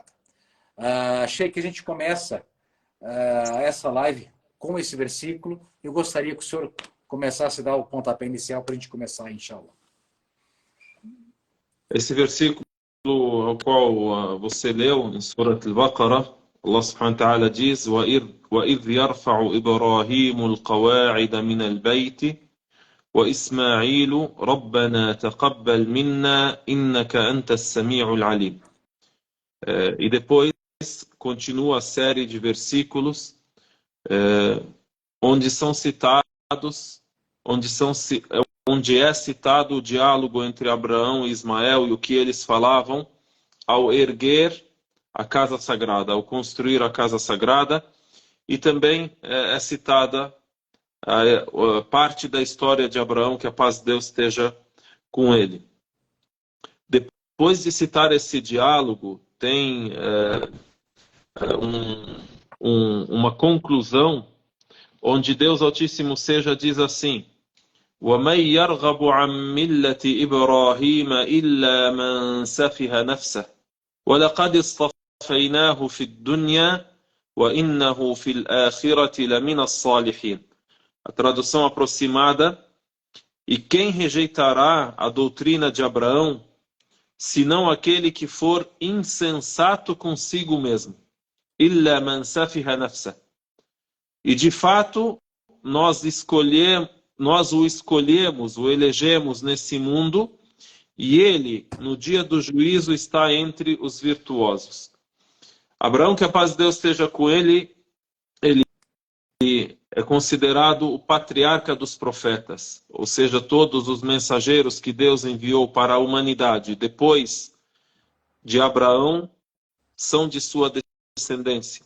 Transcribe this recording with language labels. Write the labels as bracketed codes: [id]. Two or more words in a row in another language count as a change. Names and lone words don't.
[pt] Sheikh, a gente começa essa live com esse versículo. Eu gostaria que o senhor começasse a dar o pontapé inicial para a gente começar, inshallah. Esse versículo ao qual você leu em Surat Al-Baqarah, [ar] الله سبحانه وتعالى [pt] diz: [ar] وَإِذْ يَرْفَعُ إِبْرَاهِيمُ الْقَوَاعِدَ مِنَ الْبَيْتِ وَإِسْمَاعِيلُ رَبَّنَا تَقَبَّلْ مِنَّا إِنَّكَ أَنْتَ السَّمِيعُ الْعَلِيمُ. [pt] E depois continua a série de versículos onde são citados, onde é citado o diálogo entre Abraão e Ismael e o que eles falavam ao erguer a casa sagrada, ao construir a casa sagrada, e também é citada a parte da história de Abraão, que a paz de Deus esteja com ele. Depois de citar esse diálogo, tem uma conclusão onde Deus Altíssimo seja diz assim: [ar] وَمَنْ يَرْغَبُ عَنْ مِلَّةِ إِبْرَاهِيمَ إِلَّا مَنْ سَفِهَ نَفْسَهُ وَلَقَدِ اصْطَفَيْنَاهُ فِي الدُّنْيَا وَإِنَّهُ فِي الْآخِرَةِ لَمِنَ الصَّالِحِينَ. [pt] A tradução aproximada: e quem rejeitará a doutrina de Abraão, senão aquele que for insensato consigo mesmo? [ar] إِلَّا مَنْ سَفِهَ نَفْسَهُ. [pt] E de fato, nós o escolhemos, o elegemos nesse mundo, e ele, no dia do juízo, está entre os virtuosos. Abraão, que a paz de Deus esteja com ele, ele é considerado o patriarca dos profetas, ou seja, todos os mensageiros que Deus enviou para a humanidade depois de Abraão são de sua descendência.